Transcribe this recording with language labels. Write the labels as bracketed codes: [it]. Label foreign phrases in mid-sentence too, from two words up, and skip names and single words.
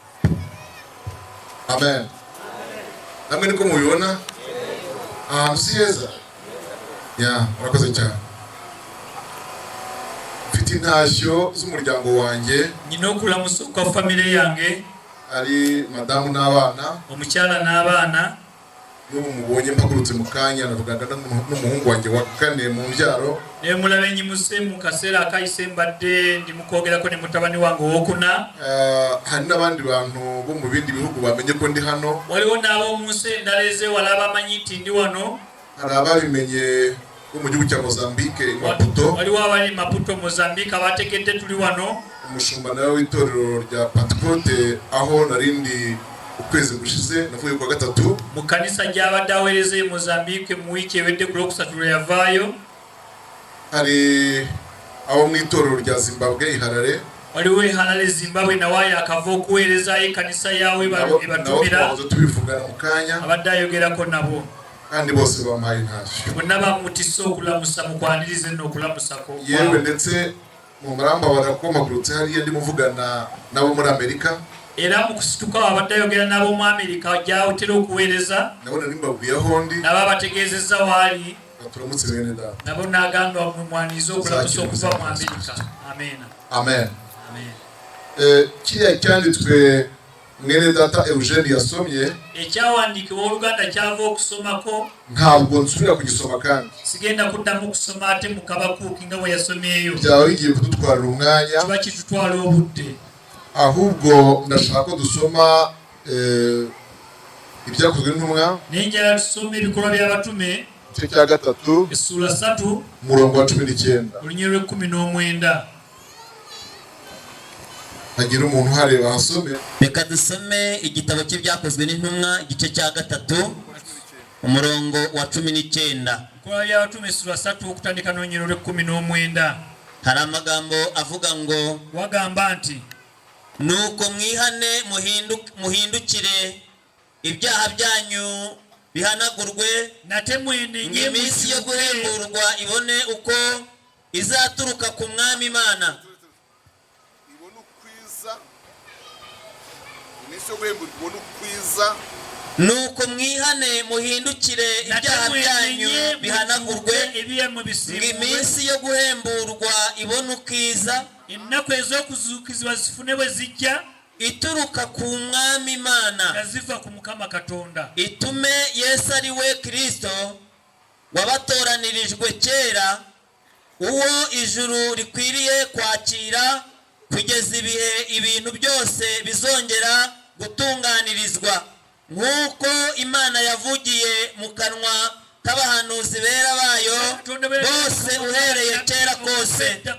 [rw] Amen. Namwe niko mubibona? Si heza? Murakoze cyane. Mfite intashyo z'umuryango wanjye. [lg] Nyina okulamusa kwa family yange [rw] ari madamu n'abana. [lg] Omukyala n'abaana. [rw] N'ubu mubonye mpagurutse mu kanya navugana n'umuhungu wanjye wa kane mu mbyaro. [lg] Mulabe nyimuse mu kaseera akayise mbadde ndi mukogerako ne mutabani wange wokuna. [rw] Hari n'abandi bantu bo mu bindi bihugu bamenye ko ndi hano. [lg] Waliwo n'abo mu nsi endala ez'ewala abamanyi nti ndi wano. [rw] Hari ababimenye bo mu gihugu cya Mozambique i Maputo. [lg] Waliwo abali Maputo Mozambique abategedde tuli wano. [rw] Umushumba nawe w'itorero rya Pentecote aho narindi ukwezi gushize navuye kwa gatatu [lg] mu kanisa ry'abadde aweereza e Mozambique mu wiki ewedde ku Lwokusatu yavaayo. [rw] Hari abo mu itorero rya Zimbabwe Harare. [lg] Waliwo Harare Zimbabwe nawe akava okuweereza ekanisa yawe batumira [rw] tubivugana mu kanya [lg] abadde ayogerako nabo [rw] kandi bose bamaye ntashyo [lg] bonna bamutisa okulamusa mukwanirize n'okulamusako [rw] yewe ndetse mu maramba barakomagurutse hariya ndi muvugana nabo muri Amerika. [lg] Era mu kusituka abadde ayogera nabo mu Amerika gyawutera okuweereza [rw] nabona nimbabwiye aho ndi [lg] nabo abategeezezza waali [rw] turamutse bene data [lg] nabo n'agamba mumwanirize okulamusa okuva mu Amerika. Amen. [rw] Kiriya cyanditswe mwene data Eugene yasomye [lg] ekyawandiikibwa Oluganda kyava okusomako [rw] ntabwo nsubira kugisoma kandi [lg] sigenda kuddamu kusoma ate mu Kabakuuki nga bwe yasomyeyo [rw] byaba bigiye kudutwarira umwanya [lg] kiba kitutwala obudde [rw] ahubwo ndashaka ko dusoma ibyakozwe n'intumwa [lg] nenjala tusome ebikolwa by'abatume [rw] igice cya gatatu [lg] essula 3 [rw] umurongo wa 19 [lg] olunyiriro 19. [rw] hagira umuntu hareba asome. Reka dusome igitabo cy'ibyakozwe n'intumwa igice cya gatatu umurongo wa 19. [lg] Ebikolwa by'abatume essula 3 okutandika n'olunyiriro 19. [rw] Hari amagambo avuga ngo [lg] wagamba nti [rw] nuko mwihane muhindukire ibyaha byanyu bihanagurwe [lg] nate mwenenye [rw] iminsi yo guhemburwa ibone uko izaturuka ku mwami Imana. Ibone ukwiza iminsi yo guhemburwa ibone ukwiza. Nuko mwihane muhindukire ibyaha byanyu bihanagurwe iminsi yo guhemburwa ibone ukiza [lg] ennaku ez'okuzuukizibwa zifune bwe zijja [rw] ituruka ku mwami Imana [lg] nga ziva ku Mukama Katonda [rw] itume Yesu ari we Kristo wabatoranirijwe kera uwo ijuru rikwiriye kwakira kugeza ibihe ibintu byose bizongera gutunganirizwa nk'uko Imana yavugiye mu kanwa k'abahanuzi bera bayo bose uhereye kera kose.